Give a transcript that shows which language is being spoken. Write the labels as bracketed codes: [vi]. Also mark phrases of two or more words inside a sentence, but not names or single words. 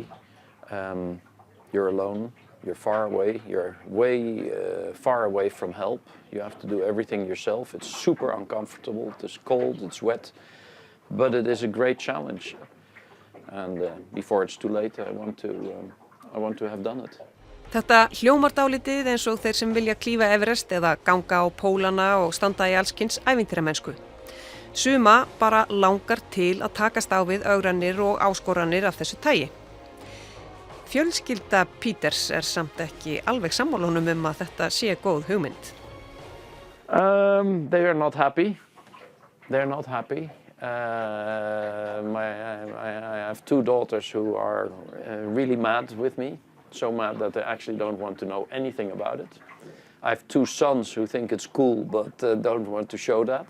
[en] You're alone, you're far away, you're way far away from help. You have to do everything yourself. It's super uncomfortable, it's cold, it's wet, but it is a great challenge. And before it's too late, I want to have done it. [is] Þetta hljómar dálítið eins og þeir sem vilja klífa Everest eða ganga á pólana og standa í allskyns ævintýramennsku. Suma bara langar til að takast á við ögranir og áskoranir af þessu tagi. Fjölskylda Peters samt ekki alveg sammála honum að þetta sé góð hugmynd. [en] They are not happy. They're not happy. I have 2 daughters who are really mad with me. So mad that they actually don't want to know anything about it. I have 2 sons who think it's cool but don't want to show that.